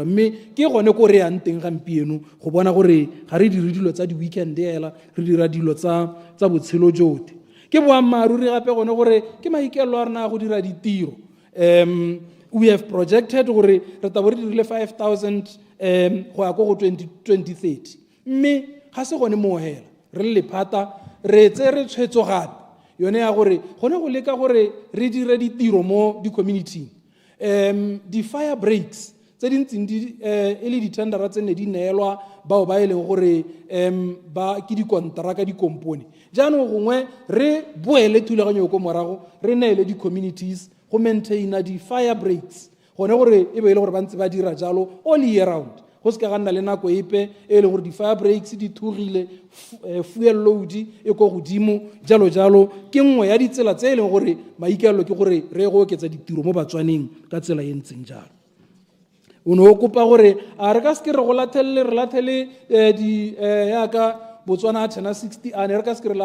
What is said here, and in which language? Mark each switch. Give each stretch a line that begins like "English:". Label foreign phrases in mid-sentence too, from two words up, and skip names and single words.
Tswana: Mme ke gone ko re yang teng gampieno go bona gore ga re dire dilo tsa di weekend hela re dira dilo tsa botshelo jote. Ke boammaaruri gape gone gore ke maikelo a rena go dira ditiro.
English: We have projected
Tswana: gore re tabo re dirile 5,000 go ya ko go 2030, mme ga se gone mo hela re le lephata re tse re tshwetso gape yone ya gore gone go leka gore re dire ditiro mo di community. Di
English: fire breaks
Tswana: tse dintseng e le ditendera tse ne di neelwa bao ba eleng gore ba ke dikontraka di kompone jaanong gongwe re boele thulaganyo ko morago re neele di communities go maintaina di
English: fire breaks
Tswana: gone gore e be ile gore ba ntse ba dira jalo
English: all year round
Tswana: go se ka ganna le nako epe e le gore di
English: fire breaks
Tswana: di thugile
English: fuel load
Tswana: e go godimo jalo jalo ke nngwe ya ditsela tse e leng gore maikelo ke gore re go oketsa ditiro mo Batswaneng ka tsela e ntseng jalo. O no kopa gore a re ka se re go lathele di ya ka Botswana tshena 60 ane re ka se re la